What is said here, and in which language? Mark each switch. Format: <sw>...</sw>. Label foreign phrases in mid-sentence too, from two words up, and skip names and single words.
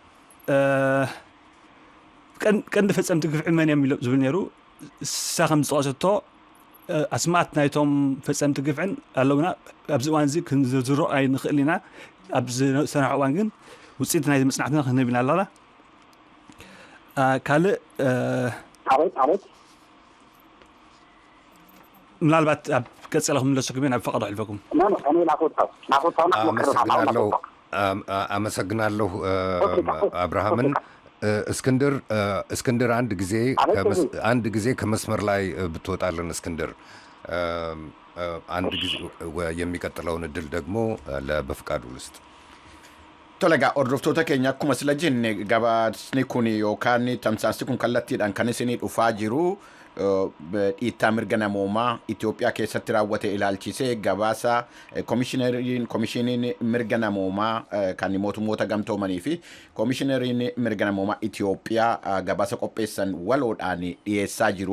<ti>ቀንዲ ፈጸምቲ ግፍዒ መን እዮም ዝብል ነይሩ። እሳ ከም ዝጠቐሰቶ ኣስማት ናይቶም ፈጸምቲ ግፍዕን ኣለውና ኣብዚ እዋን እዚ ክንዝርዝሮ ኣይንኽእል ኢና። ኣብ ዝሰንሐ እዋን ግን ውጽኢት ናይቲ መጽናዕትና ክንህብ ኢና ኣለና። ካልእ ምናልባት ኣብ ቀጸለ ክምለሰኩም እየ ናብ ፈቐዶ ኣሕልፈኩም።</ti> <am>አመሰግናለሁ አብርሃምን። እስክንድር አንድ ጊዜ ከመስመር ላይ ብትወጣልን እስክንድር፣ አንድ ጊዜ የሚቀጥለውን እድል ደግሞ ለበፍቃዱ ልስጥ።</am> <om>Tolega hordoftoota keenya akkuma sila jenne gabaasni kun yookaan tamsaasni kun kallattiidhaan kan isinii dhufaa jiru dhiittaa mirga namoomaa Itoophiyaa keessatti raawwate ilaalchisee gabaasa komishiniin mirga namoomaa kan mootummoota gamtoomanii fi komishineriin mirga namoomaa Itoophiyaa gabaasa qopheessan waloodhaan dhiyeessaa jiru.</om>